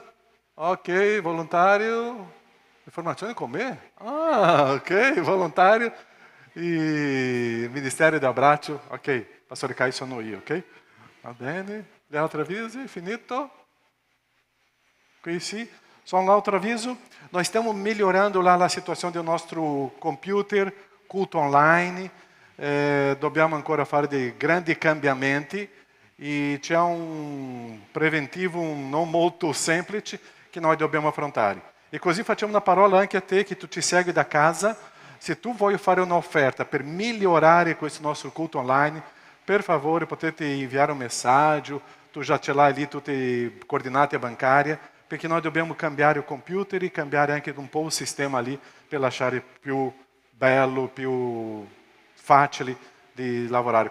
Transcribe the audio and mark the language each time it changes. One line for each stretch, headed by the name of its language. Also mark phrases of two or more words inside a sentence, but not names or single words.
Italian: Ok, volontario? Informazioni con me? Ok, volontario. E Ministério do Abbraccio, ok, Pastore Caio sono io, ok? Va bene, gli altri avvisi, finito? Qui sì,
Portuguese: só um outro avviso, nós estamos melhorando lá a situação do nosso computer,
Italian: culto online, dobbiamo ancora fare dei grandi cambiamenti e c'è un preventivo non molto semplice che noi dobbiamo affrontare. E così facciamo una parola anche a te che tu ci segui da casa. Se tu vuoi fare un'offerta per migliorare questo nostro culto online, per favore potete inviare un messaggio, tu già ce l'hai lì tutte le coordinate bancarie, perché noi dobbiamo cambiare il computer e cambiare anche un po' il sistema lì per lasciare più bello, più facile di lavorare.